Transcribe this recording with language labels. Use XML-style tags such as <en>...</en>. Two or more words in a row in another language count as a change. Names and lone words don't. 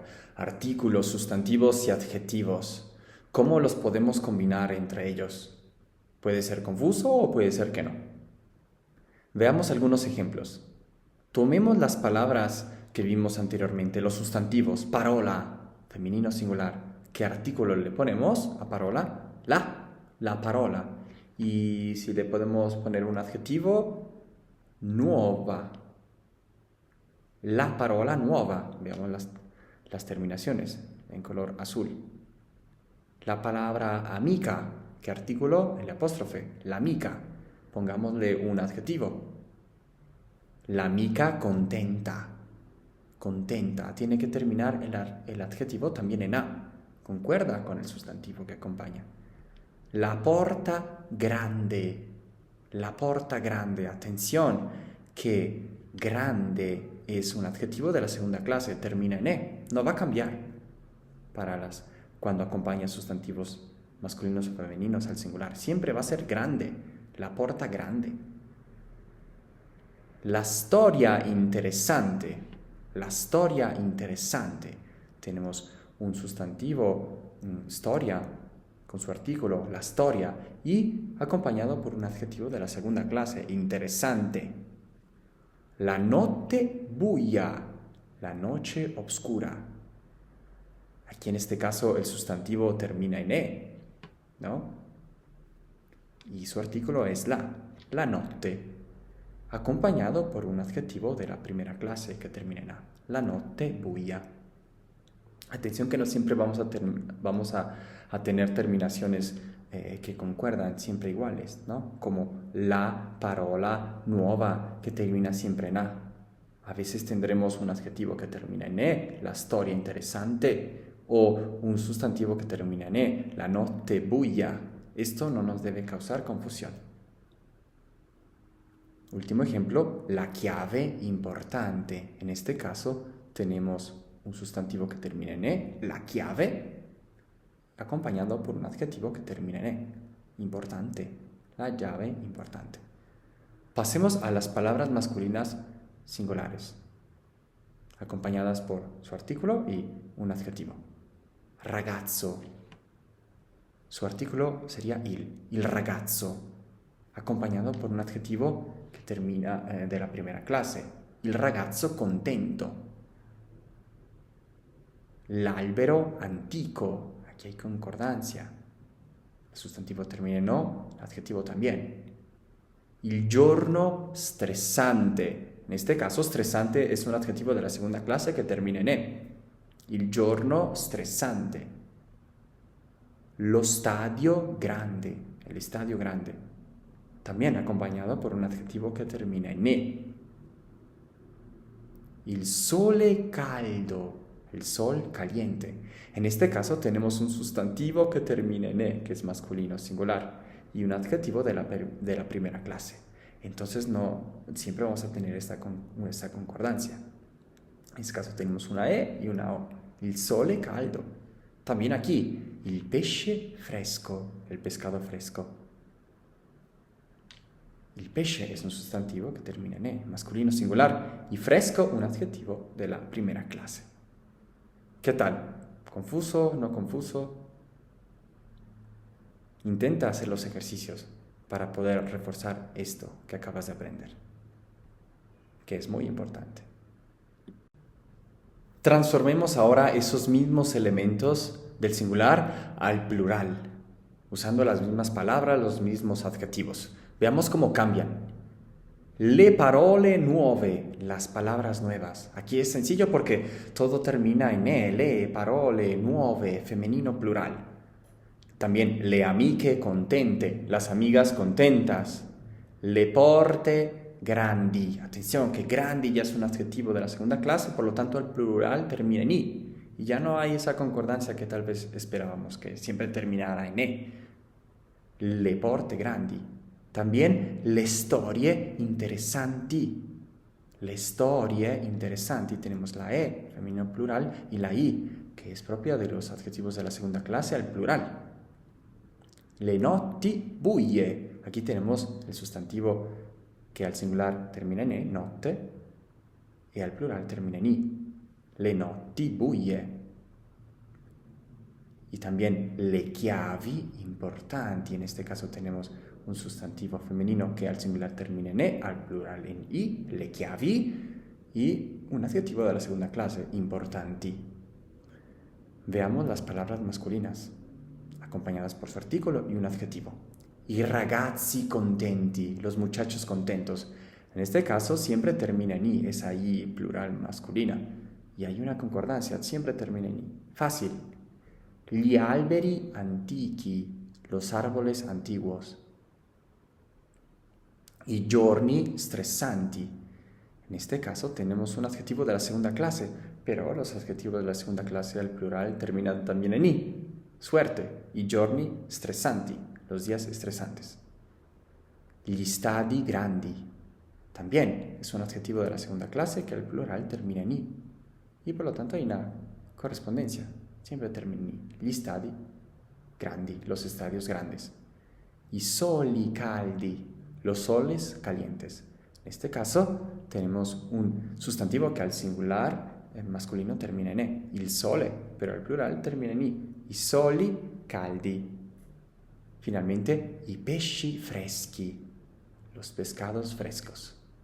<es>Artículos, sustantivos y adjetivos. ¿Cómo los podemos combinar entre ellos? Puede ser confuso o puede ser que no. Veamos algunos ejemplos. Tomemos las palabras que vimos anteriormente, los sustantivos, parola, femenino singular. ¿Qué artículo le ponemos a parola?</es> <it>La parola.</it> <es>Y si le podemos poner un adjetivo, nuova.</es> <it>La parola nuova.</it> <es>Veamos las terminaciones en color azul. La palabra amica. ¿Qué artículo? El apóstrofe.</es> <it>La amica.</it> <es>Pongámosle un adjetivo.</es> <it>La amica contenta.</it> <es>Contenta. Tiene que terminar el adjetivo también en A. Concuerda con el sustantivo que acompaña.</es> <it>La porta grande. La porta grande.</it> <es>Atención, que grande es un adjetivo de la segunda clase. Termina en E. No va a cambiar cuando acompaña sustantivos masculinos o femeninos al singular. Siempre va a ser grande.</es> <it>La porta grande. La storia interesante. La storia interesante.</it> <es>Tenemos un sustantivo, storia, con su artículo,</es> <it>la storia,</it> <es>y acompañado por un adjetivo de la segunda clase, interesante.</es> <it>La notte buia,</it> <es>la noche oscura. Aquí en este caso el sustantivo termina en E, ¿no? Y su artículo es</es> <it>la notte,</it> <es>acompañado por un adjetivo de la primera clase que termina en A,</es> <it>la notte buia.</it> <es>Atención que no siempre vamos a tener terminaciones que concuerdan, siempre iguales, ¿no? Como</es> <it>la parola nuova,</it> <es>que termina siempre en A. A veces tendremos un adjetivo que termina en E,</es> <it>la storia interesante,</it> <es>o un sustantivo que termina en E,</es> <it>la notte buia.</it> <es>Esto no nos debe causar confusión. Último ejemplo,</es> <it>la chiave importante.</it> <es>En este caso tenemos un sustantivo que termina en E,</es> <it>la chiave,</it> <es>acompañado por un adjetivo que termina en E, importante, la llave importante. Pasemos a las palabras masculinas singulares, acompañadas por su artículo y un adjetivo. Ragazzo. Su artículo sería</es> <it>il ragazzo,</it> <es>acompañado por un adjetivo que termina de la primera clase.</es> <it>Il ragazzo contento. L'albero antico.</it> <es>Aquí hay concordancia. El sustantivo termina en O, el adjetivo también.</es> <it>Il giorno stressante.</it> <es>En este caso, stressante es un adjetivo de la segunda clase que termina en E.</es> <it>Il giorno stressante. Lo stadio grande.</it> <es>El estadio grande. También acompañado por un adjetivo que termina en E.</es> <it>Il sole caldo.</it> <es>El sol caliente. En este caso tenemos un sustantivo que termina en E, que es masculino singular, y un adjetivo de la primera clase. Entonces siempre vamos a tener esta concordancia. En este caso tenemos una E y una O.</es> <it>Il sole caldo.</it> <es>También aquí,</es> <it>il pesce fresco,</it> <es>el pescado fresco.</es> <it>Il pesce</it> <es>es un sustantivo que termina en E, masculino singular, y fresco un adjetivo de la primera clase. ¿Qué tal? ¿Confuso? ¿No confuso? Intenta hacer los ejercicios para poder reforzar esto que acabas de aprender, que es muy importante. Transformemos ahora esos mismos elementos del singular al plural, usando las mismas palabras, los mismos adjetivos. Veamos cómo cambian.</es> <it>Le parole nuove,</it> <es>las palabras nuevas. Aquí es sencillo porque todo termina en E,</es> <it>le, parole, nuove,</it> <es>femenino plural. También</es> <it>le amiche contente,</it> <es>las amigas contentas.</es> <it>Le porte grandi.</it> <es>Atención, que grandi ya es un adjetivo de la segunda clase, por lo tanto el plural termina en I. Y ya no hay esa concordancia que tal vez esperábamos, que siempre terminara en E.</es> <it>Le porte grandi.</it> <es>También</es> <it>le storie interessanti. Le storie interessanti.</it> <es>Tenemos la E, femenino plural, y la I, que es propia de los adjetivos de la segunda clase al plural.</es> <it>Le notti buie.</it> <es>Aquí tenemos el sustantivo que al singular termina en E, notte, e al plural termina en i.</es> <it>Le notti buie.</it> <es>Y también</es> <it>le chiavi, importanti.</it> <es>En este caso tenemos un sustantivo femenino que al singular termina en e, al plural en i,</es> <it>le chiavi,</it> <es>y un adjetivo de la segunda clase, importanti. Veamos las palabras masculinas, acompañadas por su artículo y un adjetivo.</es> <it>I ragazzi contenti,</it> <es>los muchachos contentos. En este caso siempre termina en i, es ahí plural masculina. Y hay una concordancia, siempre termina en i. Fácil.</es> <it>Gli alberi antichi,</it> <es>los árboles antiguos.</es> <it>I giorni stressanti.</it> <es>En este caso tenemos un adjetivo de la segunda clase, pero los adjetivos de la segunda clase al plural terminan también en i. Suerte.</es> <it>I giorni stressanti,</it> <es>los días estresantes.</es> <it>Gli stadi grandi.</it> <es>También es un adjetivo de la segunda clase que al plural termina en i. Y por lo tanto hay una correspondencia. Siempre termina en i.</es> <it>Gli stadi grandi,</it> <es>los estadios grandes.</es> <it>I soli caldi,</it> <es>los soles calientes. En este caso tenemos un sustantivo que al singular en masculino termina en e,</es> <it>il sole,</it> <es>pero al plural termina en i.</es> <it>I soli caldi. Finalmente, i pesci freschi,</it> <es>los pescados frescos.</es>